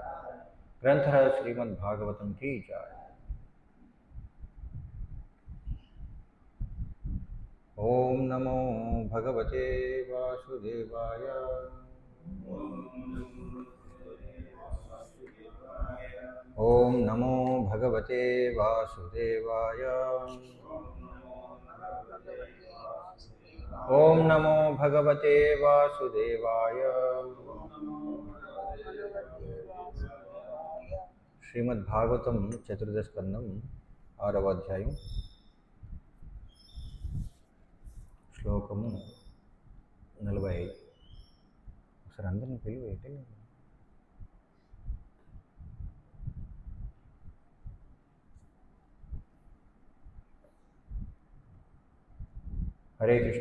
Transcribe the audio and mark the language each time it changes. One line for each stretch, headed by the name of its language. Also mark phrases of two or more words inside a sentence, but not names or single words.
Hindi: ग्रंथ श्रीमद् भागवतम की जय।
Sanskrit: ओम नमो भगवते वासुदेवाय ओम नमो भगवते वासुदेवाय ओम नमो भगवते वासुदेवाय। श्रीमद् भागवतम चतुर्दश स्कंदम
Telugu: 6వ అధ్యాయం శ్లోకము 45. ఒకసారి అందరిని పిలివేయండి. హరే కృష్ణ.